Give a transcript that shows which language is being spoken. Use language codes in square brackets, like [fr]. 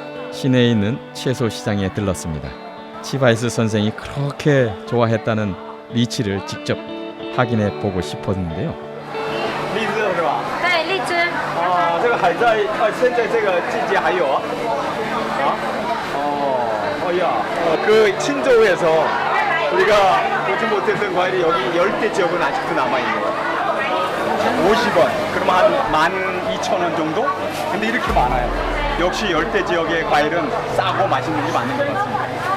[ko] 시내에 있는 채소 시장에 들렀습니다. 치바이스 선생이 그렇게 좋아했다는 리치를 직접 확인해 보고 싶었는데요. [zh] 荔枝是吧？对，荔枝。啊，这个还在现在这个季节还有啊？啊？ [ko] 呀, 그 친저우에서 우리가 보지 못했던 과일이 여기 열대 지역은 아직도 남아있네요. 50원, 그러면 한 12,000원 정도? 근데 이렇게 많아요. 역시 열대 지역의 과일은 싸고 맛있는 게 맞는 것 같습니다.